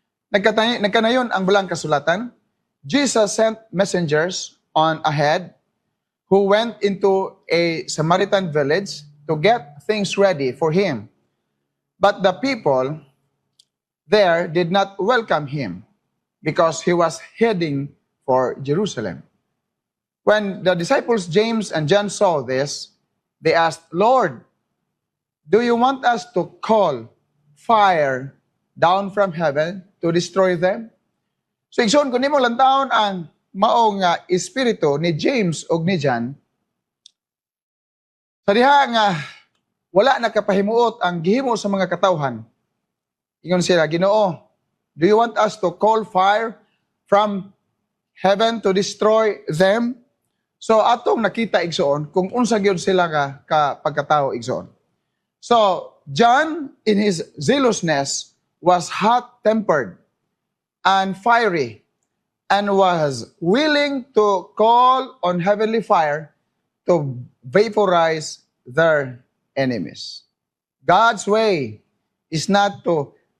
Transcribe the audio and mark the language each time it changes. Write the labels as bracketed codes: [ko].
[ceb] Nagkanayon ang balang kasulatan. [en] Jesus sent messengers on ahead who went into a Samaritan village to get things ready for him. But the people there did not welcome him because he was heading for Jerusalem. When the disciples James and John saw this, they asked, Lord, do you want us to call fire down from heaven to destroy them? [ceb] So igsoon kun nimo lantawon ang mao nga espiritu ni James ug ni John, sa diha nga wala nakapahimuot ang gihimo sa mga katawhan. Ingon sila, Ginoo, [en] do you want us to call fire from heaven to destroy them? [ceb] So atong nakita igsoon kung unsa gyud sila ka pagkatawo igsoon. [en] So John in his zealousness was hot-tempered and fiery and was willing to call on heavenly fire to vaporize their enemies. God's way is not to